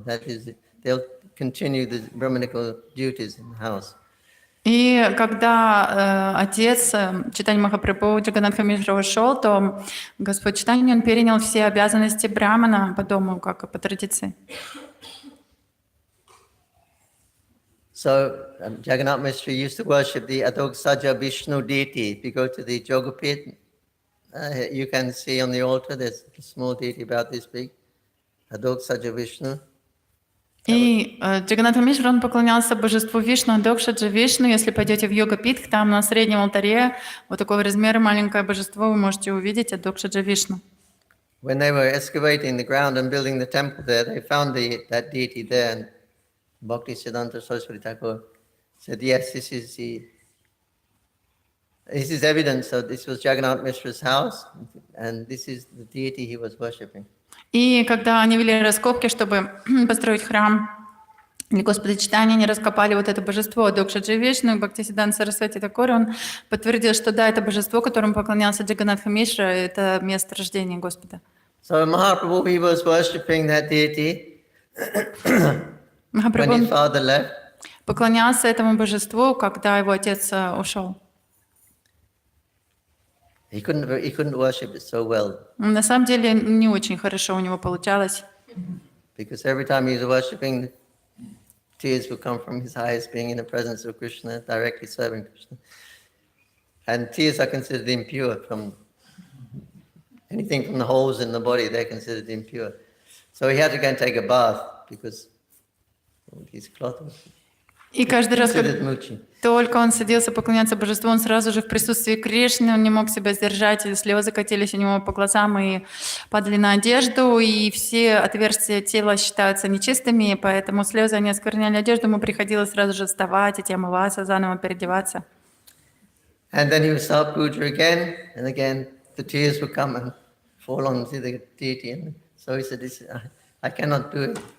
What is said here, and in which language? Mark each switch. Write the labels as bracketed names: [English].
[English] That is, they'll continue the Brahminical duties in the house. [Russian] И когда отец Чайтанья Махапрабху Джаганнатха Мишра ушел, то Господь Чайтанья, он перенял все обязанности брамана по дому, как и по традиции. [English] So Jagannath Mishra used to worship the Adog Saja Vishnu deity. If you go to the Jogapit, you can see on the altar, there's a small deity about this big, Adoksaja Vishnu. [Russian] И Джаганнатха Мишра, он поклонялся божеству Вишну, Адокшаджа Вишну. Если пойдете в йога-питх, там на среднем алтаре вот такого размера маленькое божество вы можете увидеть, Адокшаджа Вишну. [English] When they were excavating the ground and building the temple there, they found that deity there, and Bhaktisiddhanta Saraswati Thakur said, yes, this is evidence that this was Jagannath Mishra's house, and this is the deity he was worshipping. [Russian] И когда они вели раскопки, чтобы построить храм для Господа Читания, они раскопали вот это божество Адокшаджа Вишну, и Бхактисиддханта Сарасвати Тхакур, он подтвердил, что да, это божество, которому поклонялся Джаганнатха Мишра, это место рождения Господа. [English] So Mahaprabhu, he was worshipping that deity when his father left. [Russian] Поклонялся этому божеству, когда его отец ушел. [English] He couldn't worship it so well. [Russian] На самом деле не очень хорошо у него получалось. [English] Because every time he was worshipping, tears would come from his eyes, being in the presence of Krishna, directly serving Krishna. And tears are considered impure from anything from the holes in the body, they're considered impure. So he had to go and take a bath because his cloth was [Russian] И каждый раз, как [English] considered muchi. [Russian] только он садился поклоняться божеству, он сразу же в присутствии Кришны, он не мог себя сдержать, и слезы катились у него по глазам и падали на одежду, и все отверстия тела считаются нечистыми, поэтому слезы, они оскверняли одежду, ему приходилось сразу же вставать, идти омываться, заново переодеваться. [English] And then he would start puja again, and again the tears would come and fall onto the deity. And so he said, I cannot do it.